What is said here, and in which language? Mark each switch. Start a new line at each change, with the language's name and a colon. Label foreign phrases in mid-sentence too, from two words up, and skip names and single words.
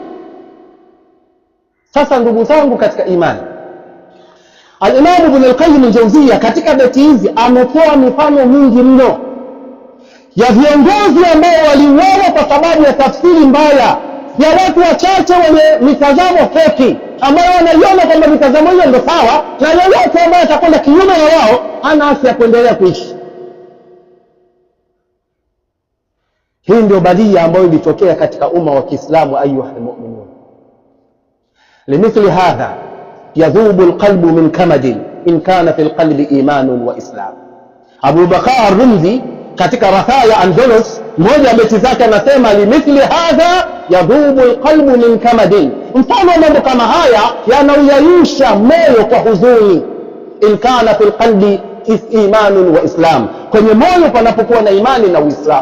Swahili: Sasa ndugu zangu katika imani, Al-Imam Ibn al-Qayyim al-Jawziyya katika beti hizi ametoa mifano mingi mno ya viongozi ambao waliuawa kwa sababu ya tafsiri mbaya ya watu wachache wenye mitazamo feki, ambao wanaiona kwamba mitazamo hiyo ndio sawa, na yoyote ambaye atakwenda kinyume na wao hana haki ya kuendelea kuishi. Hii ndio badia ambayo ilitokea katika umma wa Kiislamu.
Arabic: أيها المؤمنون، لمثل هذا يذوب القلب من كمد إن كان في القلب إيمان وإسلام.
Swahili: Abu Bakar ar-Rumzi katika Rathaya Andalus, mmoja wa beti zake anasema
Arabic: لمثل هذا يذوب القلب من كمد,
Swahili: mfano mambo kama haya yanauyayusha moyo kwa huzuni.
Arabic: إن كان في القلب إيمان وإسلام,
Swahili: kwenye moyo panapokuwa na imani na Uislamu.